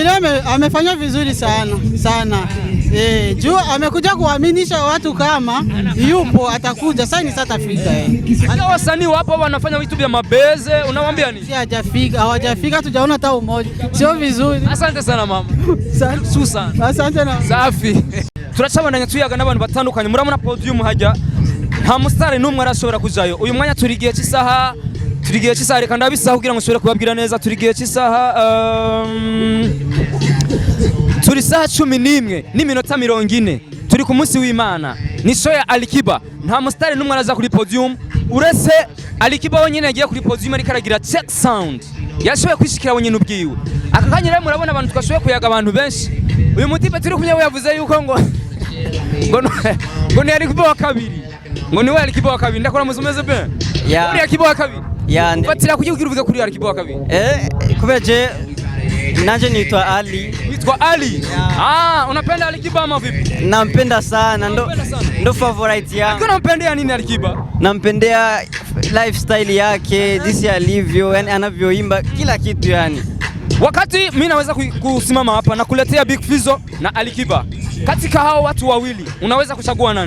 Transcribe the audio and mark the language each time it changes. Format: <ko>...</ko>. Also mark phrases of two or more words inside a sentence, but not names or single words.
<sw>Amefanya vizuri sana juu amekuja kuaminisha watu kama yupo atakuja sasa, ni sasa atafika. Hata wasanii wapo wanafanya vitu vya mabeze, unamwambia nini? Hawajafika, tujaona hata umoja, sio vizuri. Asante sana mama. Susan. Asante na safi.</sw> <rn>Turacabandanya tuyaga n'abantu batandukanye, muramuna podium hajya nta mustari n'umwe arashobora kujayo. Uyu mwanya turigiye cy'isaha reka ndabisaha kugira ngo nshobore kubabwira neza. Turigiye cy'isaha turi saha 11 n'iminota 40 turi ku munsi w'Imana. Ni show ya Alikiba, nta mustari n'umwe araza kuri podium uretse Alikiba wenyine yagiye kuri podium ariko aragira</rn> <en>check sound,</en> <rn>yashoboye kwishikira wenyine ubwiwe. Aka kanya rero murabona abantu twashoboye kuyaga abantu benshi. Uyu mutipe turi kumwe yavuze yuko ngo ni Alikiba wa kabiri, ngo ni we Alikiba wa kabiri. Ndakora muzumeze be ya Alikiba wa kabiri fatira kugira uvuge kuri Alikiba wa kabiri. Kubeje nanje nitwa Ali. Nitwa Ali?</rn> <sw>Unapenda Alikiba ama vipi? Nampenda sana, ndo favorite yangu. Unampendea nini Alikiba? Nampendea lifestyle yake, jinsi alivyo, yani anavyoimba kila kitu yani. Wakati mimi naweza kusimama hapa na kuletea Big Fizzo na Alikiba, katika hao watu wawili unaweza kuchagua nani?</sw>